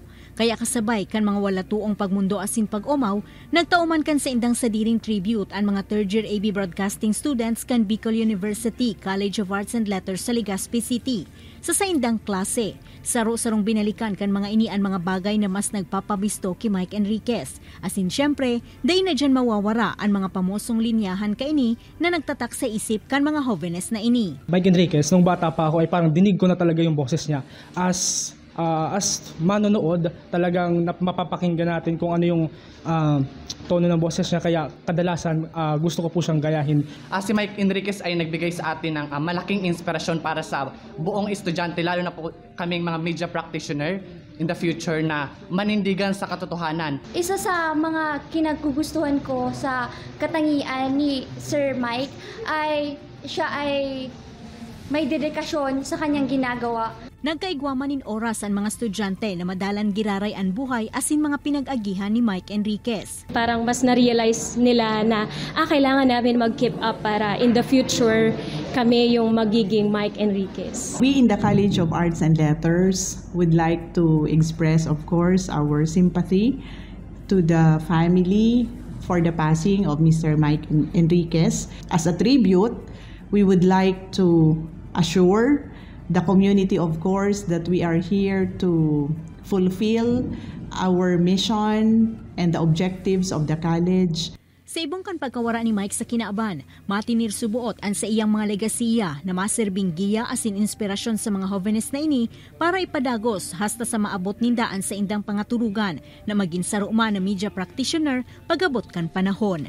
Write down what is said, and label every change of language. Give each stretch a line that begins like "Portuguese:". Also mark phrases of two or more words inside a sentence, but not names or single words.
Bikol: Kaya kasabay kan mga walatuong pagmundo asin pag-umaw, nagtauman kan sa indang sadiring tribute ang mga
English: third-year AB Broadcasting students
Bikol: kan Bicol University College of Arts and Letters sa Legazpi City. Sa indang klase, saro-sarong binalikan kan mga ini ang mga bagay na mas nagpapabisto kay Mike Enriquez. Asin syempre, dahil na dyan mawawara ang mga pamosong linyahan kaini na nagtatak sa isip kan mga jóvenes na ini.
Filipino: Mike Enriquez, nung bata pa ako ay parang dinig ko na talaga yung boses niya. As manonood, talagang mapapakinggan natin kung ano yung tono ng boses niya, kaya kadalasan gusto ko po siyang gayahin. Si Mike Enriquez ay nagbigay sa atin ng malaking inspirasyon para sa buong estudyante, lalo na po kaming mga
English: media practitioner in the future
Filipino: na manindigan sa katotohanan. Isa sa mga kinaggugustuhan ko sa katangian ni Sir Mike ay siya ay may dedikasyon sa kanyang ginagawa.
Bikol: Nagkaigwaman in oras ang mga estudyante na madalan giraray ang buhay asin mga pinag-agihan ni Mike Enriquez.
Filipino: Parang mas na-realize nila na kailangan namin mag-keep up para
English: in the future
Filipino: kami yung magiging Mike Enriquez.
English: We in the College of Arts and Letters would like to express, of course, our sympathy to the family for the passing of Mr. Mike Enriquez. As a tribute, we would like to assure the community, of course, that we are here to fulfill our mission and the objectives of the college.
Bikol: Sa ibong kan pagkawara ni Mike sa kinaaban, matinir subuot ang sa iyang mga legasiya na maserbing giya asin inspirasyon sa mga jóvenes na ini para ipadagos hasta sa maabot nindaan sa indang pangaturugan na maging saruma na
English: media practitioner
Bikol: pagabot kan panahon.